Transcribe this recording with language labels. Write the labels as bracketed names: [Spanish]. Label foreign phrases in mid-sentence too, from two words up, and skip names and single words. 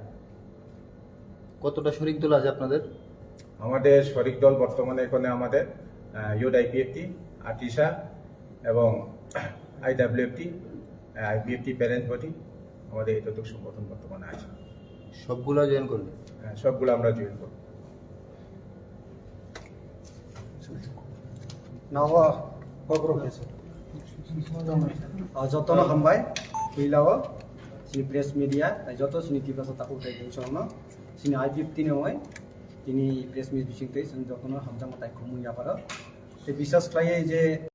[Bangla] কতটা শরিক দল আছে আপনাদের? আমাদের শরিক দল বর্তমানে এখানে আমাদের ইউথ IPFT, আতিশা এবং IWFT, IPFT [English] parent body, [Bangla] আমাদের এতটুকু সংগঠন বর্তমানে আছে। সবগুলো জয়েন করবে? সবগুলো আমরা জয়েন করব। [Kok Borok] Nawa kokrok kesa. Jotono hambai kuilao sini [English] press media [Kok Borok] joto sini tiba sata utai jengsono sini IPFT ne hoy tini [English] press media [Kok Borok] bising te jotono hamjang matai khumui aparo te bisas klai je